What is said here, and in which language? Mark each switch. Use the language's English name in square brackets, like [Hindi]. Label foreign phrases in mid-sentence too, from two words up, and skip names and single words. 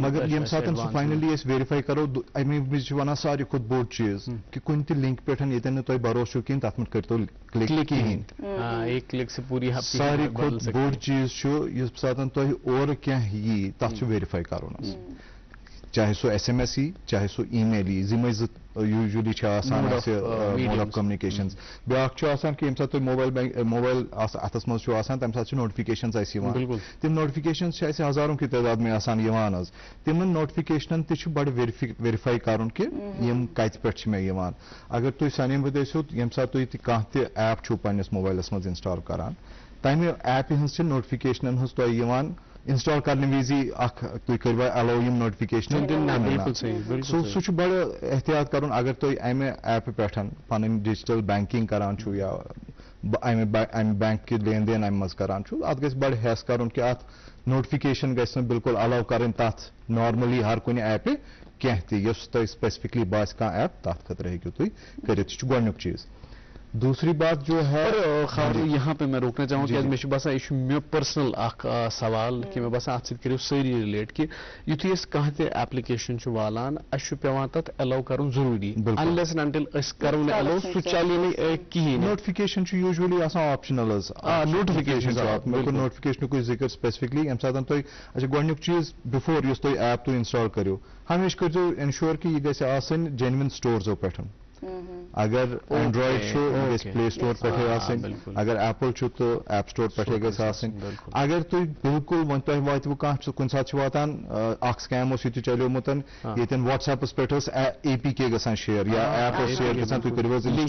[Kashmiri] مگر ییٚمہِ ساتہٕ سُہ فاینٔلی أسۍ ویرِفاے کَرو اَمہِ وِزِ چھِ وَنان ساروی کھۄتہٕ بوٚڑ چیٖز کہِ کُنہِ تہِ لِنک پٮ۪ٹھ ییٚتٮ۪ن نہٕ تۄہہِ بروسہٕ چھُو کِہیٖنۍ تَتھ منٛز کٔرۍتو کِلِک کِہیٖنۍ ساروی کھۄتہٕ بوٚڑ چیٖز چھُ ییٚمہِ ساتہٕ تۄہہِ اورٕ کینٛہہ یی تَتھ چھُ ویرِفاے کَرُن حظ چاہے سُہ SMS یی چاہے سُہ ای میل یی یِمے زٕ یوٗجؤلی چھِ آسان اَسہِ [English] mode of communications [Kashmiri] بیٛاکھ چھُ آسان کہِ ییٚمہِ ساتہٕ تُہۍ موبایل اَتھَس منٛز چھُ آسان تَمہِ ساتہٕ چھِ نوٹِفِکیشنٕز اَسہِ یِوان تِم نوٹِفِکیشنٕز چھِ اَسہِ ہزاروں کہِ [Urdu] تعداد میں [Kashmiri] آسان یِوان حظ تِمن نوٹِفِکیشنن تہِ چھُ بَڑٕ ویرِفاے کَرُن کہِ یِم کَتہِ پٮ۪ٹھ چھِ مےٚ یِوان اگر تُہۍ سَنیمٕتۍ ٲسِو ییٚمہِ ساتہٕ تُہۍ تہِ کانٛہہ تہِ ایپ چھُو پنٛنِس موبایلَس منٛز اِنسٹال کَران تَمہِ ایپہِ ہٕنٛز چھِ نوٹِفِکیشنَن ہٕنٛز تۄہہِ یِوان اِنسٹال کَرنہٕ وِزِ اکھ تُہۍ کٔروا ایلو یِم نوٹِفِکیشنہٕ سُہ چھُ بَڑٕ احتِیاط کَرُن اگر تُہۍ اَمہِ ایپہِ پٮ۪ٹھ پَنٕنۍ [English] digital banking [Kashmiri] کَران چھُو یا اَمہِ بینک کہِ لین دین اَمہِ منٛز کَران چھُو اَتھ گژھِ بَڑٕ ہٮ۪س کَرُن کہِ اَتھ نوٹِفِکیشن گژھِ نہٕ بِلکُل اَلو کَرٕنۍ تَتھ نارمٔلی ہر کُنہِ ایپہِ کینٛہہ تہِ یۄس تۄہہِ سپیسفِکلی باسہِ کانٛہہ ایپ تَتھ خٲطرٕ ہیٚکِو تُہۍ کٔرِتھ یہِ چھُ گۄڈنیُک چیٖز [Urdu] دوسری بات جو ہے یہاں پہ میں روکنا چاہوں کہ مجھے [Kashmiri] باسان یہ مے پرسنل اخ سوال کہ میں باسان ات سۭتۍ کٔرِو سٲری رِلیٹ کہ یُتھُے أسۍ کانٛہہ تہِ ایپلِکیشن چھُ والان اَسہِ چھُ پیٚوان تتھ ایلو کَرُن ضروٗری [English] unless and until [Kashmiri] أسۍ کرو نہٕ ایلو سُہ چلہِ نہٕ کِہیٖنۍ نوٹِفِکیشن چھُ یوٗجؤلی آسان آپشنل حظ نوٹِفِکیشن مےٚ کوٚر نوٹِفِکیشنُک ذِکر سپیسفِکلی ییٚمہِ ساتہٕ تۄہہِ اچھا گۄڈنیُک چیٖز بِفور یُس تُہۍ ایپ تُہۍ اِنسٹال کٔرِو ہمیشہِ کٔرۍزیو اِنشور کہِ یہِ گژھِ آسٕنۍ جینوِن سٹورزو پٮ۪ٹھ اگر اینڈرایڈ چھُ یہِ گژھِ پلے سٹور پٮ۪ٹھٕے آسٕنۍ اگر ایپل چھُ تہٕ ایپ سٹور پٮ۪ٹھٕے گژھِ آسٕنۍ اگر تُہۍ بِلکُل وۄنۍ تۄہہِ واتوٕ کانٛہہ کُنہِ ساتہٕ چھُ واتان اکھ سکیم اوس ییٚتہِ چلیومُت ییٚتٮ۪ن وٹس ایپس پٮ۪ٹھ ٲس APK گژھان شِیر یا ایپ ٲس شِیر گژھان تُہۍ کٔرِو حظ